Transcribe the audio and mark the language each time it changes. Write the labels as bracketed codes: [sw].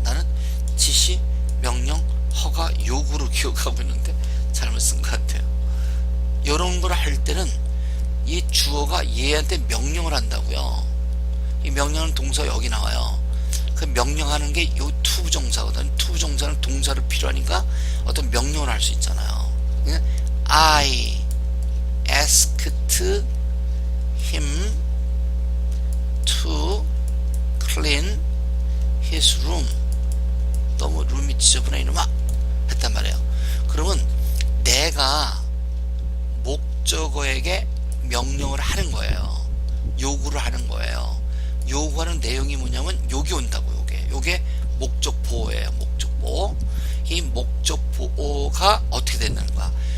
[ko] 나는 지시, 명령, 허가, 요구로 기억하고 있는데 잘못 쓴 것 같아요. 이런 걸 할 때는 이 주어가 얘한테 명령을 한다고요. 이 명령은 동사 여기 나와요. 그 명령하는 게 요 투부정사거든. 투부정사는 동사를 필요하니까 어떤 명령을 할 수 있잖아요. [en] I asked him to clean his room. [ko] 너무 룸이 지저분해 이놈아 했단 말이에요. 그러면 내가 목적어에게 명령을 하는 거예요. 요구를 하는 거예요. 요구하는 내용이 뭐냐면 여기 온다고. 요게 목적 보호예요. 목적 보호. 이 목적 보호가 어떻게 된다는 거야?